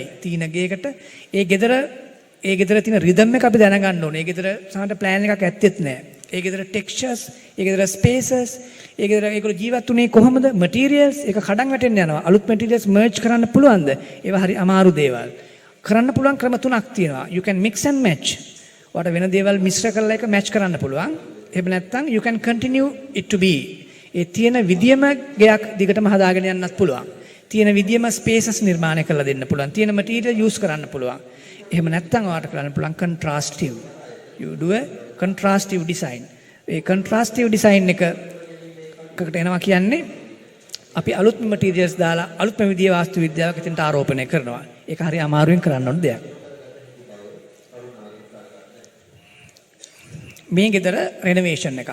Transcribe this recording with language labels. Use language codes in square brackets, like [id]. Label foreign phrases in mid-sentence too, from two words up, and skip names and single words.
[si] තීන ගේකට ඒ ගෙදර තියෙන රිද්ම් එක අපි දැනගන්න ඕනේ. ඒ ගෙදර සමහරට ප්ලෑන් එකක් ඇත්තෙත් නැහැ. ඒ ගෙදර ටෙක්ස්චර්ස්, ඒ ගෙදර ස්පේසස්, ඒ ගෙදර ඒගොල්ලෝ ජීවත් වුණේ කොහොමද? මටීරියල්ස් ඒක කඩන් වැටෙන්න යනවා. අලුත් මටීරියල්ස් මර්ජ් කරන්න පුළුවන්ද? ඒවා හරි අමාරු දේවල්. කරන්න පුළුවන් ක්‍රම තුනක් තියෙනවා. [en] You can mix and match. [si] ඔයාලට වෙන දේවල් මිශ්‍ර කරලා ඒක මැච් කරන්න පුළුවන්. එහෙම නැත්නම් [en] you can continue it to be. [si] ඒ තියෙන විදියම ගයක් දිගටම හදාගෙන යන්නත් පුළුවන්. තියෙන විදියම ස්පේසස් නිර්මාණය කරලා දෙන්න පුළුවන්. තියෙන මටීරියල් යූස් කරන්න පුළුවන්. එහෙම නැත්නම් ඔයාලට කරන්න පුළුවන් contrastive. [en] You do a contrastive design. [si] ඒ [en] contrastive design [si] එකකට එනවා කියන්නේ අපි අලුත් මටීරියල්ස් දාලා අලුත්ම විදියේ වාස්තු විද්‍යාවක් එතනට ආරෝපණය කරනවා. ඒක හරි අමාරුවෙන් කරන්න ඕන දෙයක්. මේ ගෙදර රෙනොවේෂන් එකක්.